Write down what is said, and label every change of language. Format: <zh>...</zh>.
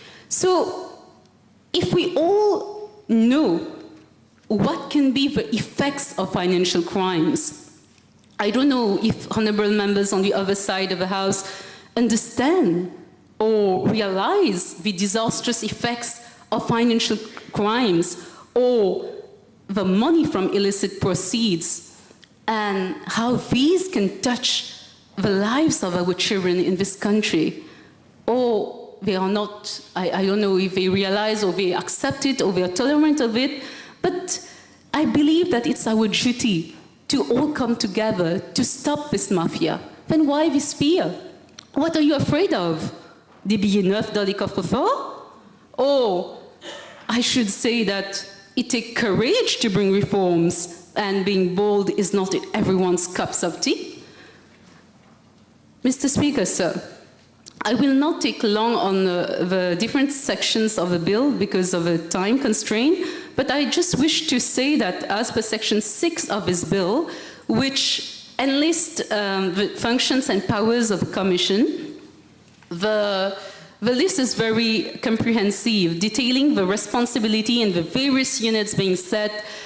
<en>So, if we all know what can be the effects of financial crimes, I don't know if honourable members on the other side of the House understand or realize the disastrous effects of financial crimes or the money from illicit proceeds, and how these can touch the lives of our children in this country. Or they are not, I don't know if they realize or they accept it or they are tolerant of it, but I believe that it's our duty to all come together to stop this mafia. Then why this fear? What are you afraid of?</en> <fr>Des billets neufs dans les coffres-forts?</fr> <en>Or I should say that it takes courage to bring reforms, and being bold is not everyone's cups of tea. Mr. Speaker, sir, I will not take long on the different sections of the bill because of a time constraint, but I just wish to say that as per Section 6 of this bill, which enlists the functions and powers of the Commission, the list is very comprehensive, detailing the responsibility and the various units being set,</en>